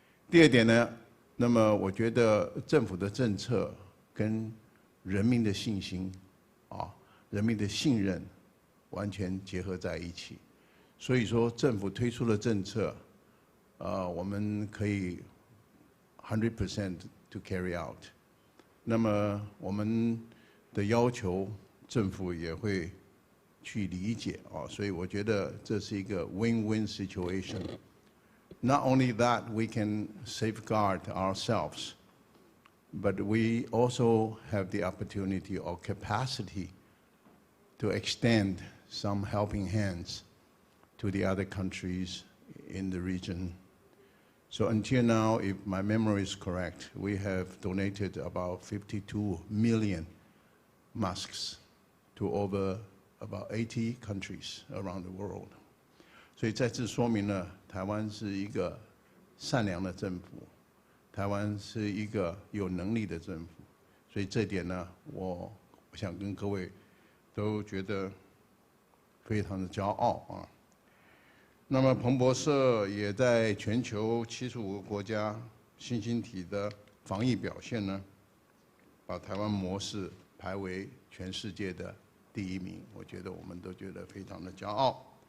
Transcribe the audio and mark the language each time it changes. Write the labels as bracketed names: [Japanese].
[Chinese] 第二点呢，那么我觉得政府的政策跟人民的信心人民的信任完全结合在一起。所以说，政府推出的政策，我们可以100% [English] to carry out。 [Chinese] 那么我们的要求，政府也会去理解所以我觉得这是一个 win-win situation。 [English] Not only that, we can safeguard ourselves, but we also have the opportunity or capacity to extend some helping hands to the other countries in the region. So until now, if my memory is correct, we have donated about 52 million masks to over about 80 countries around the world. [Chinese] 所以再次说明了，台湾是一个善良的政府，台湾是一个有能力的政府，所以这点呢，我想跟各位都觉得非常的骄傲那么彭博社也在全球75个国家新兴体的防疫表现呢，把台湾模式排为全世界的第1名，我觉得我们都觉得非常的骄傲。